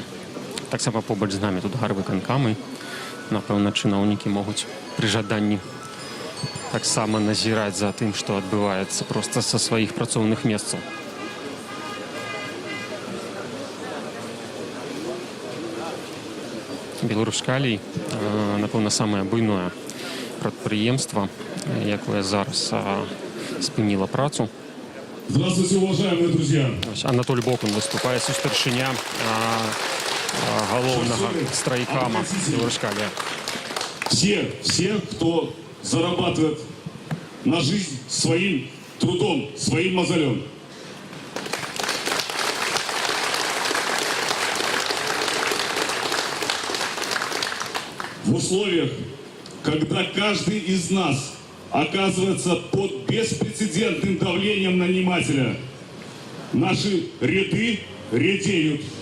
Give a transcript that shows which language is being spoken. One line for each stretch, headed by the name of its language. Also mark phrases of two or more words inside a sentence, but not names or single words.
Belarusian: Таксама побач з намі тут гарвыканкамы. Напэўна, чыноўнікі могуць пры жаданні таксама назіраць за тым, што адбываецца проста са сваіх працоўных месцаў. Беларускалій, напэўна, самае буйное прадпрыемства, якое зараз спыніла працу.
Russian: Здравствуйте, уважаемые друзья.
Belarusian: Анатоль Бокун выступае, старшыня галоўнага страйкама Беларускалія.
Russian: Все, кто зарабатывает на жизнь своим трудом, своим мозолем. В условиях, когда каждый из нас оказывается под беспрецедентным давлением нанимателя, наши ряды редеют.